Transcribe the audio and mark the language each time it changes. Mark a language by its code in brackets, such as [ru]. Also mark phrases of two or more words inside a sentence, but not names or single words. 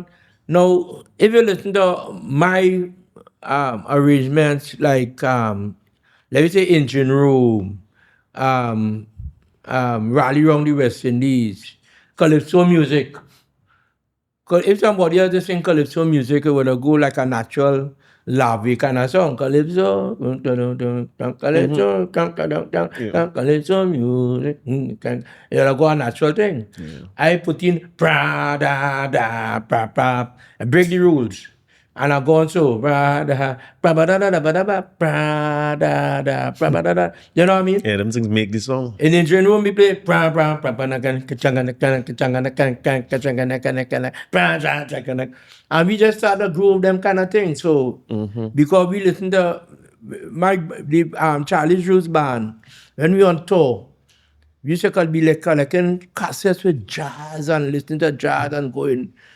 [en] Now, if you listen to my arrangements, like let me say Engine Room, Rally Round the West Indies, Calypso music. If somebody else is sing Calypso music, it would go like a natural, lovey kind of song. Calypso, Calypso, Calypso music. It'll go a natural thing. I put in pra da da pra pra and break the rules. And I go on so pra da pra ba da da da ba da ba pra da da pra ba da da. You know what I mean? yeah, them things make the song. In the engine room, we play pra pra pra pra and we just start to groove them kind of things. So because we listen to Charlie's Roots band when we on tour, we used to be like collecting cassettes with jazz and listening to jazz and going.